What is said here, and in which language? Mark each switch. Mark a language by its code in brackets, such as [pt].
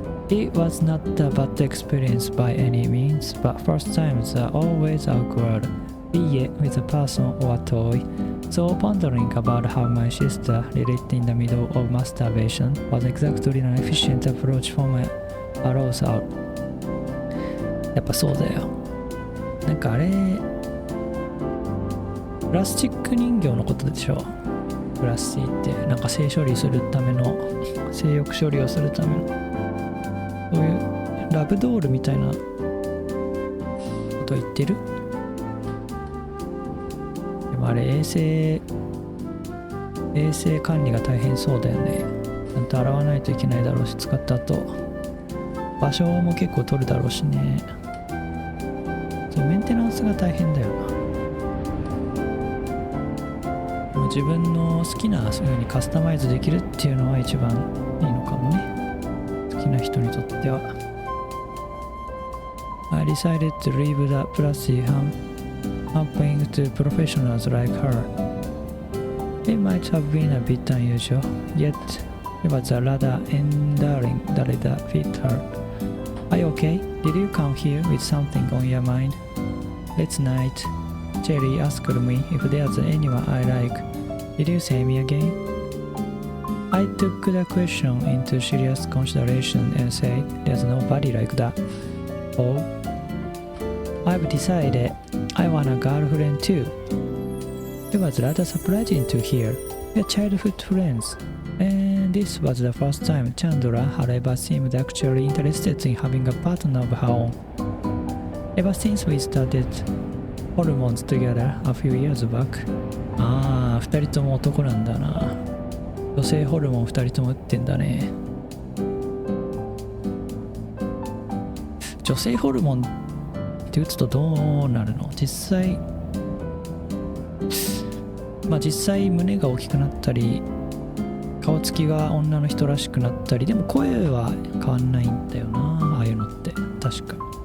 [en] It was not a bad experience by any means, but first times are always awkward, be it with a person or a toy.So pondering about how my sister related in the middle of masturbation was exactly an efficient approach for my arousal. [ja] やっぱそうだよ。なんかあれ、プラスチック人形のことでしょ。プラスチックってなんか性処理するための、性欲処理をするための、そういうラブドールみたいなこと言ってる？あれ衛生管理が大変そうだよね。ちゃんと洗わないといけないだろうし、使った後場所も結構取るだろうしね。そうメンテナンスが大変だよな。もう自分の好きなそういう風にカスタマイズできるっていうのは一番いいのかもね。好きな人にとっては。 [en] I decided to leave the Plushie happening to professionals like her. It might have been a bit unusual, yet it was a rather endearing that fit her. Are you okay? Did you come here with something on your mind? Last night, Cherry asked me if there's anyone I like. Did you say me again? I took the question into serious consideration and said there's nobody like that. Oh, I've decided I want a girlfriend too. It was rather surprising to hear. We're childhood friends, and this was the first time Chandra had ever seemed actually interested in having a partner of her own. Ever since we started hormones together a few years back. [ja] ああ、二人とも男なんだな。女性ホルモン二人とも打ってんだね。女性ホルモンって打つとどうなるの？実際胸が大きくなったり顔つきが女の人らしくなったり、でも声は変わんないんだよな、ああいうのって確か。